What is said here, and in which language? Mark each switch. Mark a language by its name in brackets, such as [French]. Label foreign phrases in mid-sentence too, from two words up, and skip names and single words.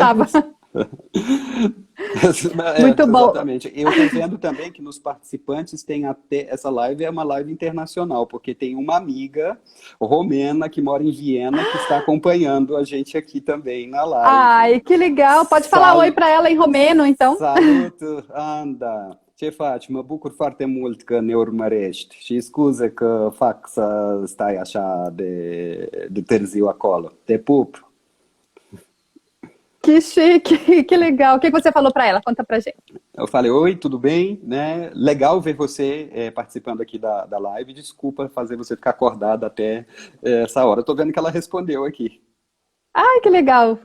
[Portuguese] faltava. Muito bom. Exatamente. Eu estou vendo também que nos participantes tem até essa live é uma live internacional, porque tem uma amiga romena que mora em Viena que está acompanhando a gente aqui também na live. Ai, que legal. Pode falar oi para ela em romeno, então. [Romanian] Salut, Anda. Ce faci? Mă bucur foarte mult că ne urmărești și scuze că fac să stai așa de târziu acolo. Te pup. [Portuguese] Que chique, que legal. O que você falou para ela? Conta pra gente. Eu falei, oi, tudo bem? Né? Legal ver você participando aqui da live. Desculpa fazer você ficar acordada até essa hora. Estou vendo que ela respondeu aqui. Ai, que legal.